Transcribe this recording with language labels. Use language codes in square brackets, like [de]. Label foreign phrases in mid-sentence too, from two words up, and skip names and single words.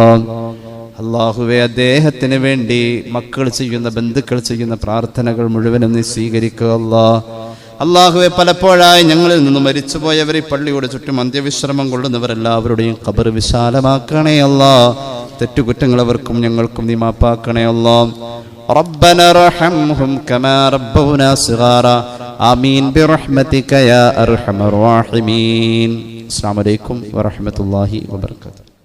[ml] അല്ലാഹുവേ അദ്ദേഹത്തിന് വേണ്ടി മക്കൾ ചെയ്യുന്ന, ബന്ധുക്കൾ ചെയ്യുന്ന പ്രാർത്ഥനകൾ മുഴുവനും നീ സ്വീകരിക്കുക അല്ലാ. അല്ലാഹുവേ പലപ്പോഴായി ഞങ്ങളിൽ നിന്ന് മരിച്ചുപോയവർ ഈ പള്ളിയോട് ചുറ്റും അന്ത്യവിശ്രമം കൊള്ളുന്നവരെല്ലാവരുടെയും ഖബർ വിശാലമാക്കണേ അല്ലാ. തെറ്റുകുറ്റങ്ങൾ അവർക്കും ഞങ്ങൾക്കും നീ മാപ്പാക്കണേ അല്ലാ. [ar] ربنا ارحمهم كما ربونا صغارا آمين برحمتك يا أرحم الراحمين. السلام عليكم ورحمة الله وبركاته.